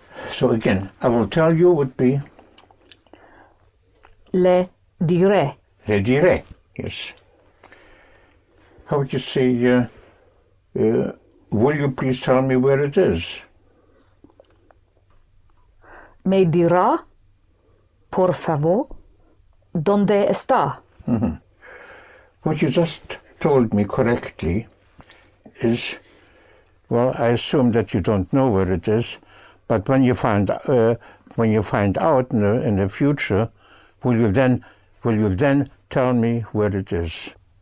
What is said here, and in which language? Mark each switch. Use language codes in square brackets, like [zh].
[en] So again, I will tell you would be [es] Le diré. le dire. [en] Yes. How would you say, will you please tell me where it is? [es] Me dirá, por favor, dónde está. Mm-hmm. [en] What you just told me correctly is, well, I assume that you don't know where it is, but when you find out in the future, will you then tell me where it is?